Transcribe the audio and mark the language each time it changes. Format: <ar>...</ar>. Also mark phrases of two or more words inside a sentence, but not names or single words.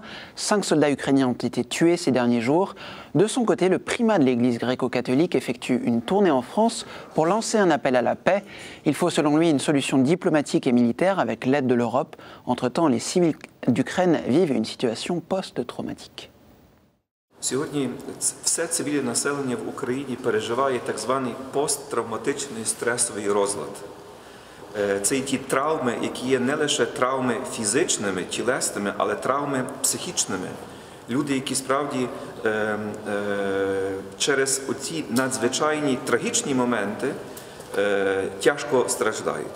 <fr>5 soldats ukrainiens ont été tués ces derniers jours. De son côté, le primat de l'Église gréco-catholique effectue une tournée en France pour lancer un appel à la paix. Il faut selon lui une solution diplomatique et militaire avec l'aide de l'Europe. Entre-temps, les civils d'Ukraine vivent une situation post-traumatique.</fr> <uk>Сьогодні все цивільне населення в Україні переживає так званий посттравматичний стресовий розлад. Це і ті травми, які є не лише травми фізичними, тілесними, але травми психічними. Люди, які справді через оці надзвичайні трагічні моменти тяжко страждають.</uk>